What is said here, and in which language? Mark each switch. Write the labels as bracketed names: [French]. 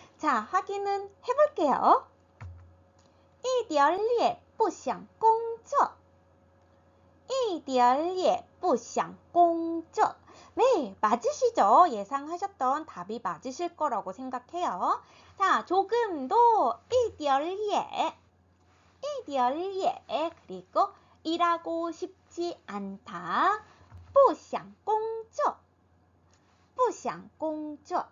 [Korean] 자, 확인은 해볼게요. [Chinese] 一点儿也不想工作一点儿也不想工作 [Korean] 네, 맞으시죠? 예상하셨던 답이 맞으실 거라고 생각해요. 자, 조금도 [Chinese] 一点儿也 [Korean] 그리고 일하고 싶지 않다. [Chinese] 不想工作.